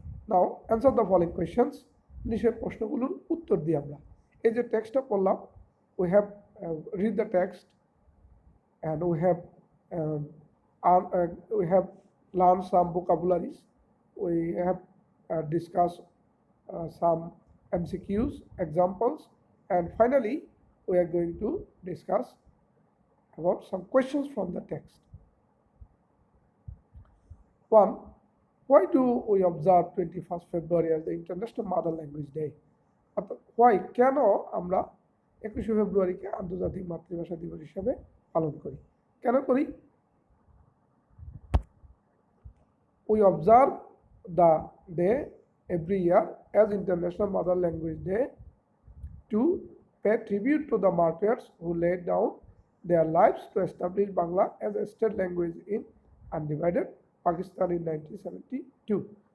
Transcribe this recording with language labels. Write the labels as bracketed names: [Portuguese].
[English] Now answer the following questions. [Bangla] নিচের প্রশ্নগুলোর উত্তর দিই আমরা। এই যে টেক্সটটা পড়লাম, [English] We have read the text and um, we have learned some vocabularies. We have discussed some MCQs, examples, and finally we are going to discuss about some questions from the text. One, why do we observe 21st February as the International Mother Language Day? Why? [Bangla] কেন আমরা 21শে ফেব্রুয়ারিকে আন্তর্জাতিক মাতৃভাষা দিবস হিসেবে পালন করি? কেন করি? [English] We observe the day every year as International Mother Language Day to pay tribute to the martyrs who laid down their lives to establish Bangla as a state language in undivided Pakistan in 1972.